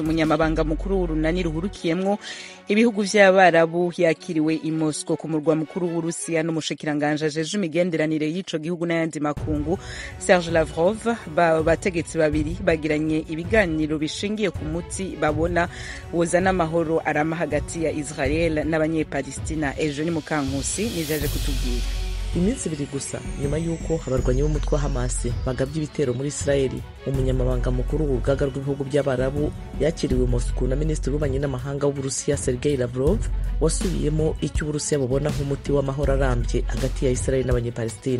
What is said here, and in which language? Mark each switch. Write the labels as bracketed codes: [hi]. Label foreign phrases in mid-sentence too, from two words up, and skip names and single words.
[rn] Umunyamabanga mukuru w'urunani ruhurukiyemwo ibihugu vy'abarabu yakiriwe i Moscow ku murwa mukuru w'Urusiya n'umushikiranganje ajeje imigenderanire y'ico gihugu n'ayandi makungu Serge Lavrov. Bategetsi babiri bagiranye ibiganiro bishingiye ku muti babona wozana amahoro arama hagati ya Israel n'abanye-Palestina. Ejo ni Mukankusi nijaje kutubwira. [rw] Iminsi ibiri gusa nyuma y'uko abarwanyi b'umutwe wa Hamas bagabye ibitero muri Israel, umunyamabanga mukuru w'urugaga rw'ibihugu by'abarabu yakiriwe Moscow na minisitiri w'ububanyi n'amahanga w'Uburusiya Sergei Lavrov wasubiyemo icyo Uburusiya bubona nk'umuti w'amahoro arambye hagati ya Israel n'abanye-Palestina.